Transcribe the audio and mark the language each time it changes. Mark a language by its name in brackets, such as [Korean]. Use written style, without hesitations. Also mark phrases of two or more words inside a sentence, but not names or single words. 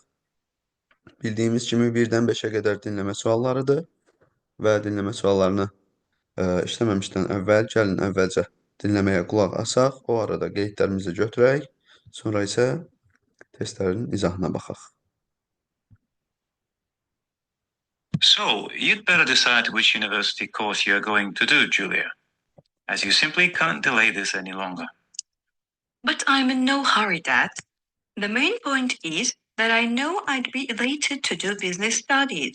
[Azerbaijani] Bildiyimiz kimi 1-dən 5-ə qədər dinləmə suallarıdır və dinləmə suallarını işləməmişdən əvvəl gəlin əvvəlcə dinləməyə qulaq asaq, o arada qeydlərimizi götürək, sonra isə testlərin izahına baxaq. [English] So, you'd better decide which university course you're going to do, Julia, as you simply can't delay this any longer. But I'm in no hurry, Dad. The main point is that I know I'd be elated to do business studies.